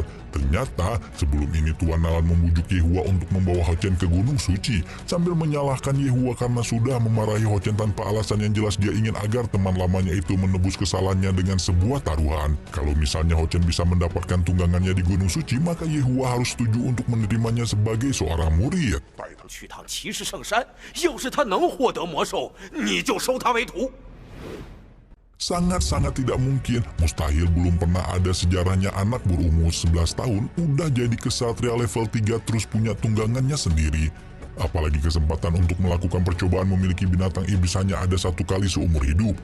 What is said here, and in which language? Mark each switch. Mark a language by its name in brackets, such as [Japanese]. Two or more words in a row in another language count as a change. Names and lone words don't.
[Indonesian] Ternyata sebelum ini Tuan Nalan membujuk Yehua untuk membawa Hochen ke Gunung Suci, sambil menyalahkan Yehua karena sudah memarahi Hochen tanpa alasan yang jelas. Dia ingin agar teman lamanya itu menebus kesalahannya dengan sebuah taruhan. Kalau misalnya Hochen bisa mendapatkan tunggangannya di Gunung Suci, maka Yehua harus setuju untuk menerimanya sebagai seorang murid. [Chinese] 去趟骑士圣山，要是他能获得魔兽，你就收他为徒。 [Indonesian] Sangat-sangat tidak mungkin, mustahil. Belum pernah ada sejarahnya anak berumur 11 tahun udah jadi kesatria level 3 terus punya tunggangannya sendiri. Apalagi kesempatan untuk melakukan percobaan memiliki binatang iblis hanya ada satu kali seumur hidup.